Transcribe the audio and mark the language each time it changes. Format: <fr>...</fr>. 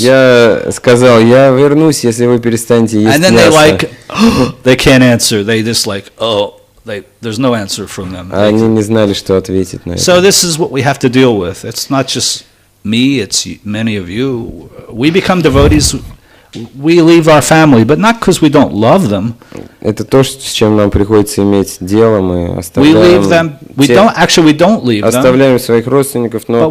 <ru>Я сказал: я вернусь, если вы перестанете есть мясо.</ru> <en>And then they can't answer. They just there's no answer from them.</en> <ru>Они не знали, что ответить на это.</ru> <en>So this is what we have to deal with. It's not just me, it's many of you. We become devotees. We leave our family, but not because we don't love them.</en> <ru>Это то, с чем нам приходится иметь дело. Мы оставляем.</ru> <en>We leave them. We don't leave them.</en> <ru>Оставляем своих родственников, но.</ru>